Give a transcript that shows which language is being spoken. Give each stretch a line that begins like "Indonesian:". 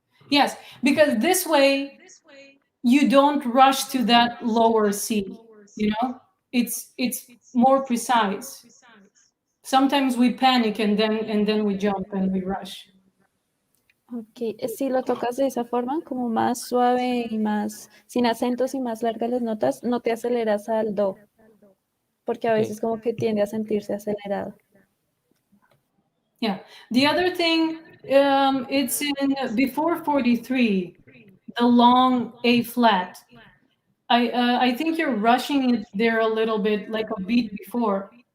English: Yes, because this way you don't rush to that lower C, you know? It's more precise. Sometimes we panic and then we jump and we rush.
Spanish: Ok, si lo tocas de esa forma, como más suave y más sin acentos y más largas las notas, no te aceleras al do, porque a veces como que tiende a sentirse acelerado.
English: Yeah. The other thing, it's in before 43, the long A flat. I think you're rushing it there a little bit, like a beat before.